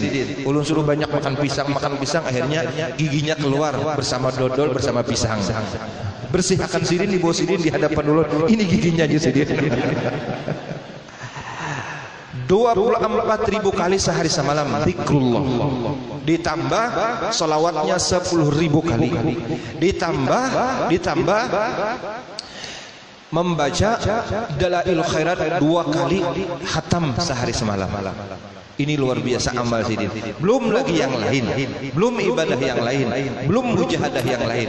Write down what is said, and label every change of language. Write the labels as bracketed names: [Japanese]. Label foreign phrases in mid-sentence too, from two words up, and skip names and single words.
[Banjar] Ulun suruh banyak makan pisang, akhirnya giginya keluar bersama dodol, bersama pisang. Bersihkan Sidin, dibawa Sidin di hadapan ulun. [Indonesian] Ini giginya aja Sidin. 24.000 kali sehari semalam zikrullah. Ditambah salawatnya 10.000 kali. Ditambah membaca Dalail Khairat 2 kali khatam sehari semalam. Ini luar biasa amal Sidin. Belum lagi yang lain, belum ibadah yang lain, belum mujahadah yang lain.